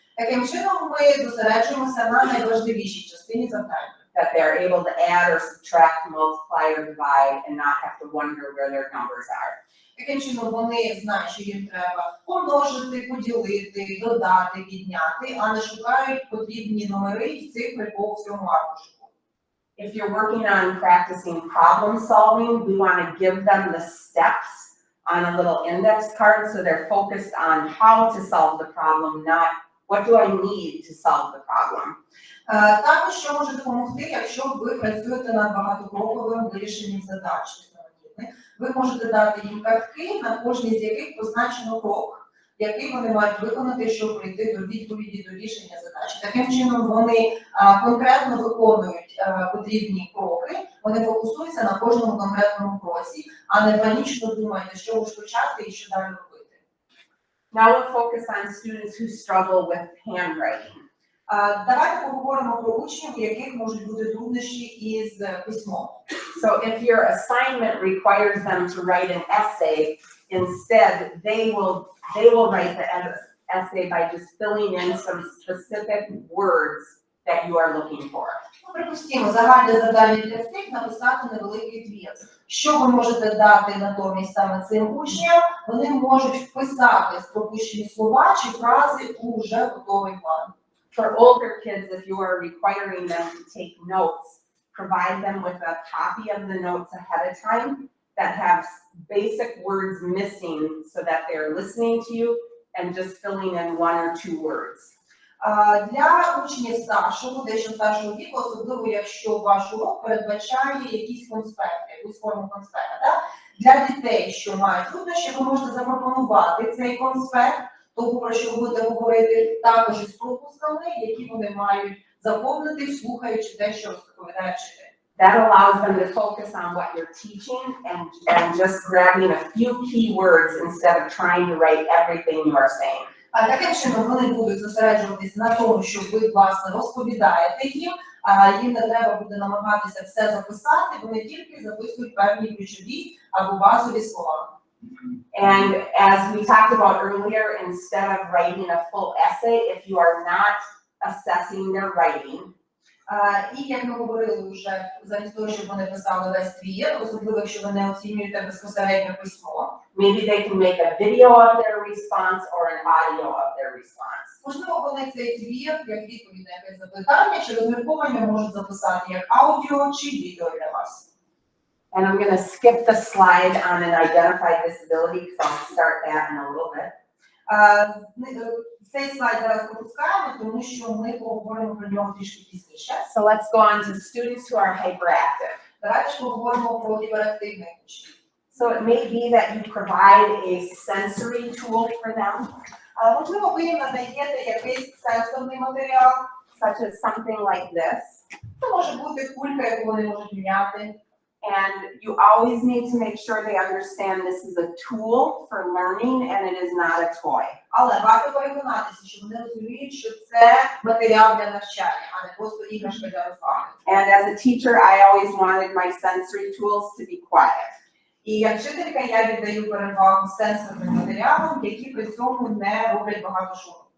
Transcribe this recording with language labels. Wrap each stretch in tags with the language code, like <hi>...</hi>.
<uk>Таким чином ми зосереджуємося на найважливішій частині завдання.</uk> <en>that they're able to add or subtract, multiply or divide, and not have to wonder where their numbers are.</en> <uk>Таким чином вони знають, що їм треба помножити, поділити, додати, відняти, а не шукають потрібні номери і цифри по всьому аркушику.</uk> <en>If you're working on practicing problem solving, we want to give them the steps on a little index card so they're focused on how to solve the problem, not what do I need to solve the problem.</en> <uk>Також, що може допомогти, якщо ви працюєте над багатокроковим вирішенням задач, ви можете дати їм картки, на кожній з яких позначено крок, який вони мають виконати, щоб прийти до відповіді, до рішення задачі. Таким чином вони конкретно виконують потрібні кроки, вони фокусуються на кожному конкретному кроці, а не панічно думають, що почати і що далі робити.</uk> <en>Now we'll focus on students who struggle with handwriting.</en> <uk>Давайте поговоримо про учнів, у яких можуть бути труднощі із письмом.</uk> <en>So if your assignment requires them to write an essay, instead they will write the essay by just filling in some specific words that you are looking for.</en> <uk>Припустімо, загальне завдання для всіх написати невеликий твір. Що ви можете дати натомість саме цим учням? Вони можуть вписати пропущені слова чи фрази у вже готовий план.</uk> <en>For older kids, if you are requiring them to take notes, provide them with a copy of the notes ahead of time that have basic words missing so that they're listening to you and just filling in one or two words.</en> <uk>Для учнів старшого, дещо старшого віку, особливо якщо ваш урок передбачає якісь конспекти, якусь форму конспекта, для дітей, що мають труднощі, ви можете запропонувати цей конспект, того, про що ви будете говорити, також із пропусками, які вони мають заповнити, слухаючи те, що розповідає вчитель.</uk> <en>That allows them to focus on what you're teaching and just grabbing a few key words instead of trying to write everything you are saying.</en> <uk>А таким чином вони будуть зосереджуватись на тому, що ви, власне, розповідаєте їм, а їм не треба буде намагатися все записати, вони тільки записують певні ключові або базові слова.</uk> <en>And as we talked about earlier, instead of writing a full essay, if you are not assessing their writing,</en> <uk>І як ми говорили вже, замість того, щоб вони писали весь твір, особливо якщо ви не оцінюєте безпосередньо письмо,</uk> <en>maybe they can make a video of their response or an audio of their response.</en> <uk>можливо, вони цей твір, як відповідь на якесь запитання чи розмірковання можуть записати як аудіо чи відео для вас.</uk> <en>And I'm going to skip the slide on an identified disability because I'll start that in a little bit.</en> <uk>Цей слайд зараз пропускаємо, тому що ми поговоримо про нього трішки пізніше.</uk> <en>So let's go on to students who are hyperactive.</en> <uk>Давайте ж поговоримо про гіперактивних учнів.</uk> <en>So it may be that you provide a sensory tool for them,</en> <uk>Можливо, ви їм надаєте якийсь сенсорний матеріал,</uk> <en>such as something like this.</en> <uk>це може бути кулька, яку вони можуть міняти.</uk> <en>And you always need to make sure they understand this is a tool for learning and it is not a toy.</en> <uk>Але варто переконатися, що вони розуміють, що це матеріал для навчання, а не просто іграшка для розваги.</uk> <en>And as a teacher, I always wanted my sensory tools to be quiet.</en> <uk>І як вчителька я віддаю перевагу сенсорним матеріалам, які при цьому не роблять багато шуму.</uk>